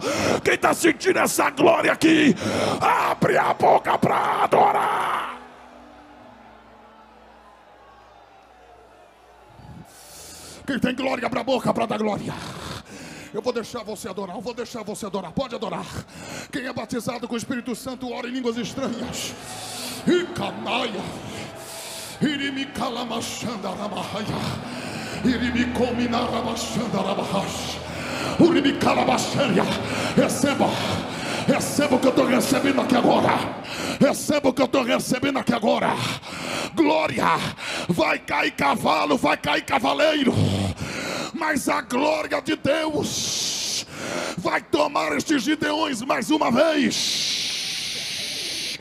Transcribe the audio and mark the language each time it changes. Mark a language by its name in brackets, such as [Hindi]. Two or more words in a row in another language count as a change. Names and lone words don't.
[Portuguese] Quem está sentindo essa glória aqui, abre a boca para adorar. Quem tem glória, abre a boca para dar glória. Eu vou deixar você adorar, eu vou deixar você adorar, pode adorar. Quem é batizado com o Espírito Santo, ora em línguas estranhas. E canaia, irimi calamachanda ramahaya, irimi cominaramachanda ramahaya, urimi calabachanha. Receba o que eu estou recebendo aqui agora. Receba o que eu estou recebendo aqui agora. Glória, vai cair cavalo, vai cair cavaleiro, mas a glória de Deus vai tomar estes Gideões mais uma vez.